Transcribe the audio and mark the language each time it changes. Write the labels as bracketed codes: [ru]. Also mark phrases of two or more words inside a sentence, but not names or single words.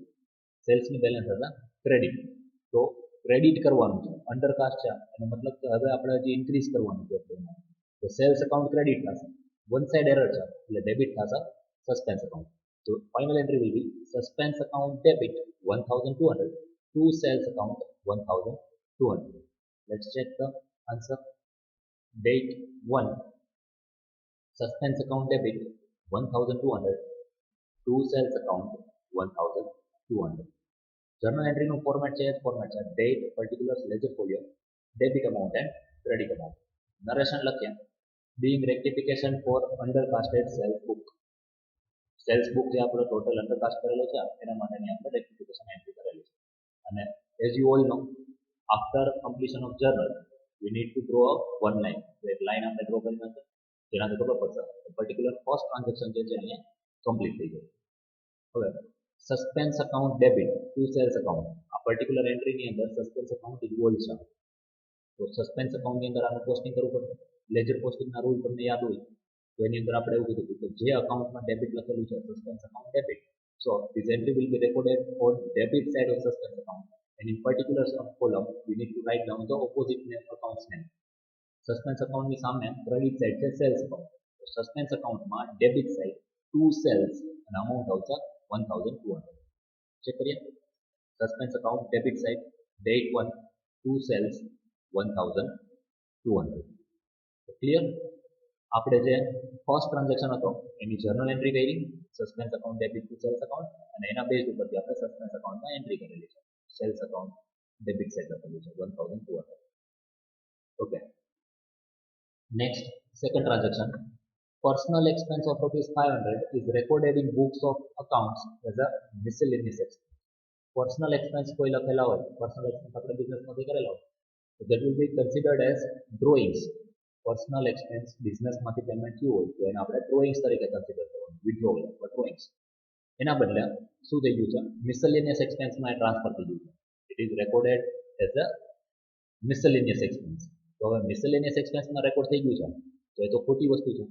[gu] સેલ્સની બેલેન્સ હતા ક્રેડિટ, તો ક્રેડિટ કરવાનું છે. અંડરકાસ્ટ છે એનો મતલબ કે હવે આપણે હજી ઇન્ક્રીઝ કરવાનું છે, તો [en] sales account [gu] ક્રેડિટ થશે. [en] one side error [gu] છે એટલે ડેબિટ થશે [en] suspense account. [gu] તો [en] final entry will be suspense account debit 1,200 to sales account 1,200. Let's check the answer. Date 1, suspense account debit 1,200 to sales account 1,200. Journal entry [gu] નું ફોર્મેટ છે, ફોર્મેટ છે [en] date, particulars, ledger folio, debit amount and credit amount. [gu] નરેશન લખ્યા [en] being rectification for undercasted sales book. sales book [gu] જે આપણો ટોટલ અંડરકાસ્ટ કરેલો છે એના માટેની આપણે [en] rectification entry [gu] કરેલી છે. અને [en] as you all know, after completion of journal we need to draw one line. [gu] તો એક લાઈન આપણે ડ્રો કરી નાખીએ જેનાથી ખબર પડશે [en] particular first transaction [gu] જે છે અહીંયા કમ્પ્લીટ થઈ ગયું. હવે [en] suspense account debit to sales account, [gu] આ પર્ટિક્યુલર એન્ટ્રીની અંદર [en] suspense account involve [gu] છે. તો સસ્પેન્સ અકાઉન્ટની અંદર આનું પોસ્ટિંગ કરવું પડશે. લેજર પોસ્ટિંગના રૂલ તમને યાદ હોય તો એની અંદર આપણે એવું કીધું કે જે અકાઉન્ટમાં ડેબિટ લખેલું છે [en] suspense account debit, so this entry will be recorded on debit side of suspense account, and in particular column we need to write down the opposite name accounts name. [gu] સસ્પેન્સ અકાઉન્ટની સામે [en] credit side [gu] છે [en] sales account, [gu] તો સસ્પેન્સ અકાઉન્ટમાં [en] debit side to sales [gu] અને અમાઉન્ટ આવશે 1,200. ચેક કરીએ. [en] suspense account debit side date 1 to sales 1,200. [gu] ક્લિયર? આપણે જે [en] first transaction [gu] હતો એની [en] journal entry [gu] કરી [en] suspense account debit to sales account, [gu] અને એના બેઝ ઉપરથી આપણે સસ્પેન્સ અકાઉન્ટમાં એન્ટ્રી કરેલી છે [en] sales account debit side [gu] લખેલું છે 1,200. [en] okay, next second transaction. personal expense of rupees 500 is recorded in books of accounts as a miscellaneous expense. Personal expense [gu] કોઈ લખેલા હોય, [en] personal expense [gu] આપણે બિઝનેસમાંથી કરેલા હોય, [en] so that will be considered as drawings. Personal expense [gu] બિઝનેસમાંથી પેમેન્ટ થયું હોય તો એને આપણે drawings તરીકે કન્સિડર કરવાનું, withdrawal અથવા drawings. એના બદલે શું થઈ ગયું છે, મિસેલેનિયસ એક્સપેન્સમાં ટ્રાન્સફર થઈ ગયું છે. [en] it is recorded as a miscellaneous expense. [gu] તો હવે મિસેલેનિયસ એક્સપેન્સમાં રેકોર્ડ થઈ ગયું છે તો એ તો ખોટી વસ્તુ છે.